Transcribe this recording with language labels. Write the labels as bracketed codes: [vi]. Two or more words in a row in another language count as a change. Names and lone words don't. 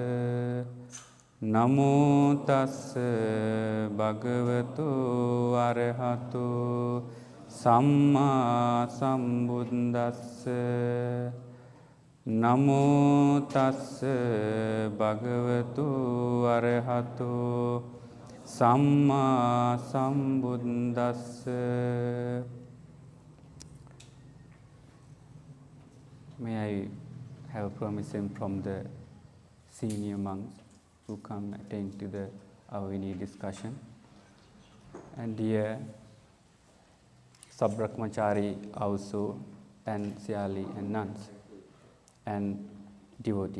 [pi] Namo tassa bhagavato arahato samma sambuddhassa. Namo tassa bhagavato arahato samma sambuddhassa. [en] May I have permission from the senior monks who come attend to the Avini discussion, and dear Sabrakmachari also, and Siali and nuns and devotee.